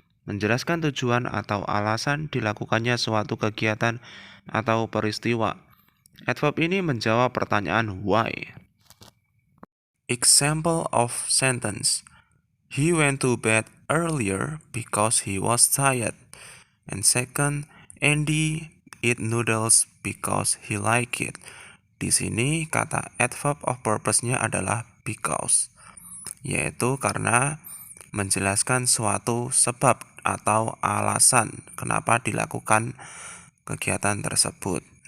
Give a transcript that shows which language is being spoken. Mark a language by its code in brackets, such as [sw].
[id] Menjelaskan tujuan atau alasan dilakukannya suatu kegiatan atau peristiwa. Adverb ini menjawab pertanyaan why. [en] Example of sentence. He went to bed earlier because he was tired. And second, Andy eat noodles because he like it. [id] Di sini kata adverb of purpose-nya adalah because, yaitu karena menjelaskan suatu sebab atau alasan kenapa dilakukan kegiatan tersebut.